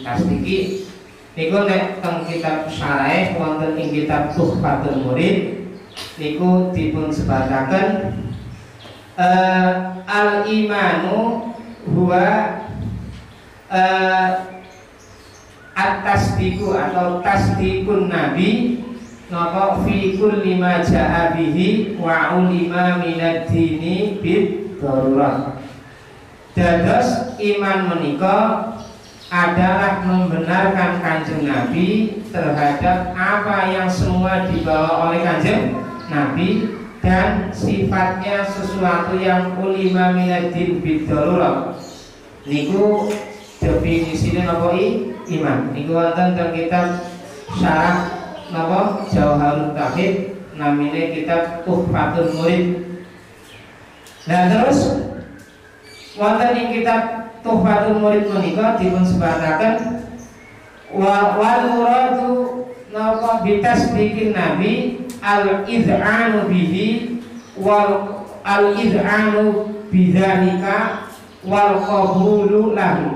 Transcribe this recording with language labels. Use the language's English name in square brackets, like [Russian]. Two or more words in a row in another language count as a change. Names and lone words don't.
[Javanese] Tasdiki niku nek teng kitab syarah wonten ing kitab Tuhfatul Murid niku dipun sebataken [Arabic] الإيمان هو التصديق [Javanese] atau [Arabic] تصديق النبي [Javanese] napa [Arabic] في كل ما جاء به وعلم من الدين بالضرورة. [Javanese] Dados iman menika [Indonesian] adalah membenarkan Kanjeng Nabi terhadap apa yang semua dibawa oleh Kanjeng Nabi dan sifatnya sesuatu yang [Arabic] علم من الدين بالضرورة. [Javanese] Niku definisine napa iman niku wonten teng kitab syarah napa Jauharut Tauhid namine kitab Tuhfatul Murid. Nah terus wonten ing kitab Tuhfatul Murid menika dipun sebataken [Arabic] والمراد [Javanese] napa [Arabic] بتصديق النبي الإذعان به و الإذعان بذلك والقبول له.